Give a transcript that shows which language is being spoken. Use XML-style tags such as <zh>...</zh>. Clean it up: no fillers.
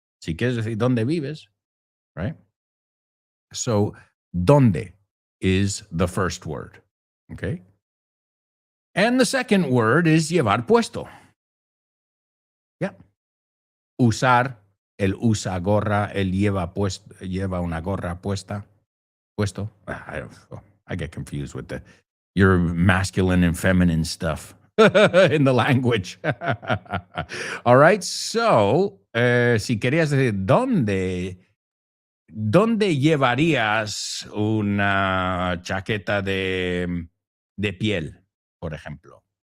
<es>Si quieres decir ¿dónde vives?</es> <en>Right? So, ¿dónde is the first word? Okay? And the second word is llevar puesto. Yeah.</en> <es>Usar, el usa gorra, el lleva una gorra puesta. Puesto.</es> <en>I get confused with your masculine and feminine stuff. In the language. All right, so</en> <es>si querías decir ¿dónde llevarías una chaqueta de piel, por ejemplo?</es>